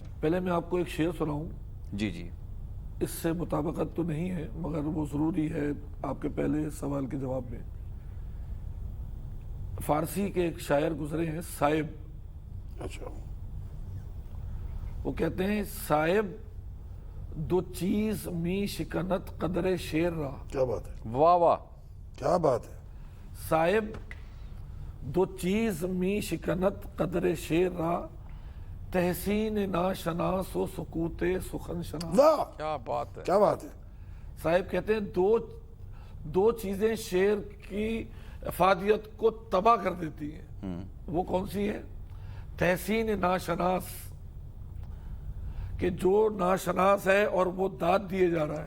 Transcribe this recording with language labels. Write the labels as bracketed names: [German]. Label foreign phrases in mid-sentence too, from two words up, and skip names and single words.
[Urdu] پہلے میں آپ کو ایک شعر سناؤں. جی جی. اس سے مطابقت تو نہیں ہے مگر وہ ضروری ہے آپ کے پہلے سوال کے جواب میں. فارسی کے ایک شاعر گزرے ہیں صائب, اچھا, وہ کہتے ہیں [Persian] صائب دو چیز می شکنت قدر شیر را. [Urdu] کیا بات ہے, واہ واہ, کیا بات ہے. [Persian] صائب دو چیز می شکنت قدر شیر را, تحسین ناشناس و سکوت سخن شناس. [Urdu] واہ, کیا بات ہے, کیا بات ہے. صاحب کہتے ہیں دو چیزیں شعر کی افادیت کو تباہ کر دیتی ہیں. وہ کون سی ہے؟ [Persian] تحسین ناشناس, [Urdu] کہ جو ناشناس ہے اور وہ داد دیے جا رہا ہے.